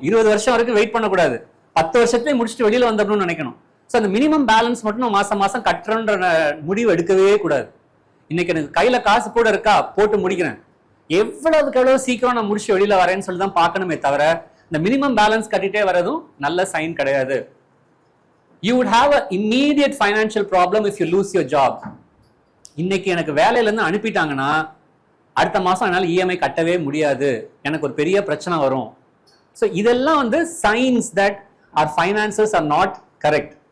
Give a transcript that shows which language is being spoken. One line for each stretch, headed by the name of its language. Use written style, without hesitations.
Tamil: 20 வருஷம் வரைக்கும் வெயிட் பண்ணக்கூடாது, 10 வருஷத்துலேயே முடிச்சுட்டு வெளியில வந்துடணும்னு நினைக்கணும். ஸோ அந்த மினிமம் பேலன்ஸ் மட்டும் நம்ம மாசம் மாசம் கட்டுறன்ற முடிவு எடுக்கவே கூடாது. இன்னைக்கு எனக்கு கையில காசு கூட இருக்கா, போட்டு முடிக்கிறேன், எவ்வளவுக்கு எவ்வளவு சீக்கிரம் நான் முடிச்சு வெளியில வரேன்னு சொல்லி தான் பார்க்கணுமே தவிர இந்த மினிமம் பேலன்ஸ் கட்டிட்டே வரதும் நல்ல சைன் கிடையாது.
English: You would have an immediate financial problem if you lose your job.
Tamil: இன்னைக்கு எனக்கு வேலையில இருந்து அனுப்பிட்டாங்கன்னா அடுத்த மாசம் என்னால் இஎம்ஐ கட்டவே முடியாது, எனக்கு ஒரு பெரிய பிரச்சனை வரும்.
English: so
Tamil: இதெல்லாம் வந்து
English: Signs that our finances are not correct.